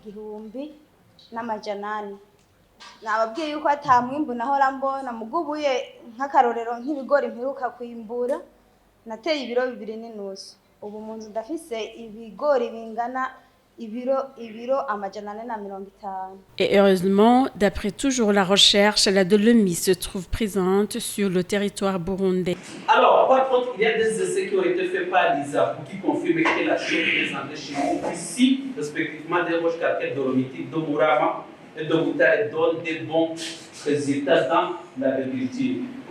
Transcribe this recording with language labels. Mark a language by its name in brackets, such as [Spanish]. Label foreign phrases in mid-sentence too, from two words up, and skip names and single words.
[Rundi] 1000 nababwiye yuko atamwimbu nahora mbona mugubuye nk'akarorero nk'ibigori mperuka kwimbura nateye ibiro 2.5 ubu munzu ndafise ibigori bingana ibiro 450. [French] Et heureusement, d'après toujours la recherche, la dolomie se trouve présente sur le territoire burundais. Alors, par contre, il y a des essais qui ont été faits par l'ISA qui confirment que la chose présentée chez nous, ici, respectivement des roches calcaires dolomitiques de Mourama et de Boutare, donnent des bons résultats dans l'agriculture.